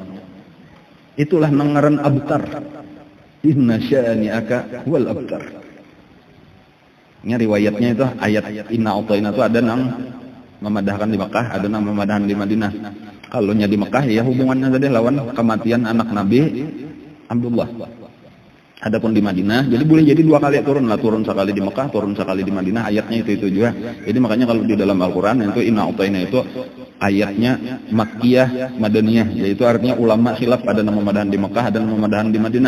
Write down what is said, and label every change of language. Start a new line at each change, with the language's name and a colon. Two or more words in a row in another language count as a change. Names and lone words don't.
Banjar: Itulah nang ngaran abtar.
Arabic: إن شانئك هو الأبتر.
Banjar: Ini riwayatnya itu ayat
Arabic: إنا أعطينا
Banjar: itu ada nang memadahkan di Mekah, ada nang memadahkan di Madinah. Kalau nya di Mekah ya hubungannya tadi lawan kematian anak Nabi Abdullah. Adapun di Madinah, jadi boleh jadi 2 kali turun lah, turun sekali di Mekah, turun sekali di Madinah, ayatnya itu juga. Jadi makanya kalau di dalam Al-Quran itu
Arabic: إنا أعطينا
Banjar: itu ayatnya Makkiyah, Madaniyah, yaitu artinya ulama khilaf ada nama memadahan di Mekah, ada nama memadahan di Madinah.